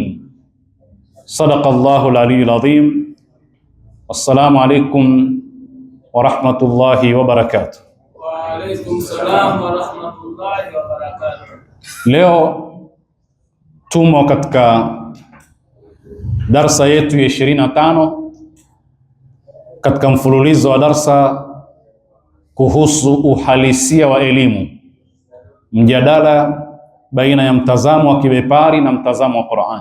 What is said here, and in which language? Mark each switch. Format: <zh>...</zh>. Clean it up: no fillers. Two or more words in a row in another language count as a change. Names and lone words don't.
<ar>صدق الله العلي العظيم. السلام عليكم ورحمة الله وبركاته. وعليكم السلام ورحمة الله وبركاته.</ar> <sw>Leo tumo katika darsa yetu ya 25 katika mfululizo wa darsa kuhusu uhalisia wa elimu, mjadala baina ya mtazamo wa kibepari na mtazamo wa Qur'an.</sw>